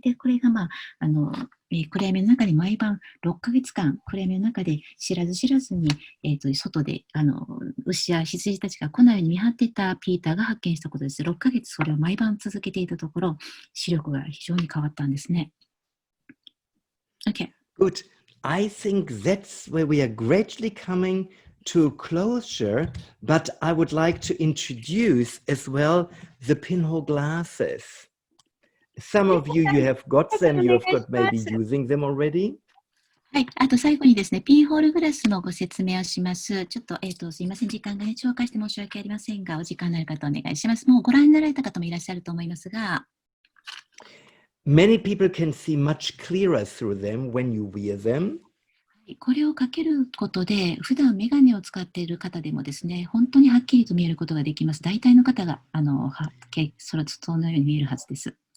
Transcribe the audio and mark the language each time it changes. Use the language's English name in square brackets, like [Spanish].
[Japanese] で、これが暗闇の中に毎晩6ヶ月間、暗闇の中で知らず知らずに、外で牛や羊たちが来ないように見張っていたピーターが発見したことです。6ヶ月それを毎晩続けていたところ、視力が非常に変わったんですね。 [English] Okay. Good. I think that's where we are gradually coming to closure, but I would like to introduce as well the pinhole glasses. Some of you have got them, you have got maybe using them already. [Japanese] はい。あと最後にですね、ピンホールグラスのご説明をします。ちょっと、すいません。時間がね、超過して申し訳ありませんが、お時間のある方お願いします。もうご覧になられた方もいらっしゃると思いますが、 [English] Many people can see much clearer through them when you wear them. [Japanese] これをかけることで、普段メガネを使っている方でもですね、本当にはっきりと見えることができます。大体の方が、そのように見えるはずです。